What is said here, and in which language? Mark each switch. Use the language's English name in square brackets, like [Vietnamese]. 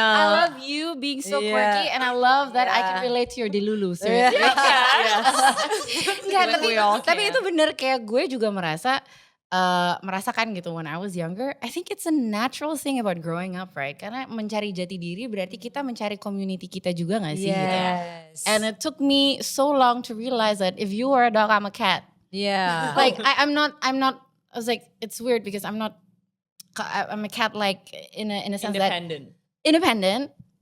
[English] I love you being so quirky and I love that I can relate to your delulu. [Indonesian] Enggak, tapi itu bener kayak gue juga merasakan gitu [English] when I was younger. I think it's a natural thing about growing up, right? [Indonesian] Karena mencari jati diri berarti kita mencari community kita juga gak sih gitu. [English] And it took me so long to realize that if you are a dog, I'm a cat. Yeah. Like I'm not, I was like, it's weird because I'm a cat like in a sense independent.